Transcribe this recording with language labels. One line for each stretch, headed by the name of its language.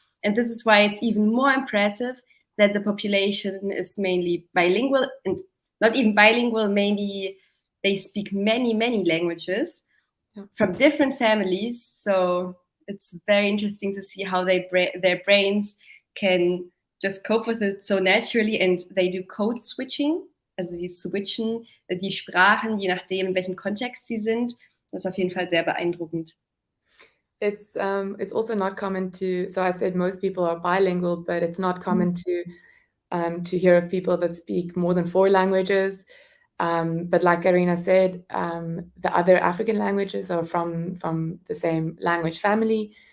English: And this is why it's even more impressive that the population is mainly bilingual, and not even bilingual, mainly they speak many, many languages from different families. So it's very interesting to see how their brains can just cope with it so naturally, and they do code switching.
German: Also sie switchen die Sprachen, je nachdem, in welchem Kontext sie sind. Das ist auf jeden Fall sehr beeindruckend.
English: It's also not common to, so I said most people are bilingual, but it's not common to hear of people that speak more than 4 languages. But like Karina said, the other African languages are from the same language family.